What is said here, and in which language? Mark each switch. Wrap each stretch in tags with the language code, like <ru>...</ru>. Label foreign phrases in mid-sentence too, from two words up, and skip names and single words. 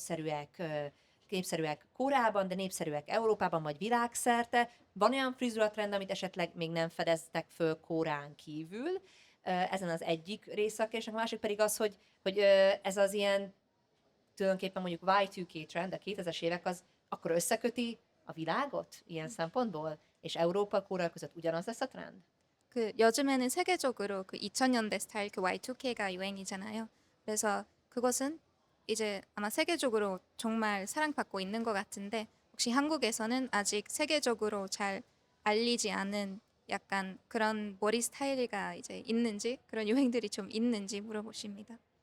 <hu>népszerűek Koreában, de népszerűek Európában vagy világszerte, van olyan frizuratrend, amit esetleg még nem fedeztek föl Koreán kívül, ezen az egyik része a kérdésnek, a másik pedig az, hogy ez az ilyen tulajdonképpen mondjuk Y2K trend, a 2000-es évek az akkor összeköti a világot ilyen szempontból, és Európa, Korea között ugyanaz lesz a trend?</hu> <ko>요즘에는 세계적으로 그 2000년대 스타일 그 Y2K가 유행이잖아요. 그래서 그것은 이제 아마 세계적으로 정말 사랑받고 있는 것 같은데 혹시 한국에서는 아직 세계적으로 잘 알리지 않은 약간 그런 머리 스타일이 이제 있는지 그런 유행들이 좀 있는지 물어보십니다.</ko>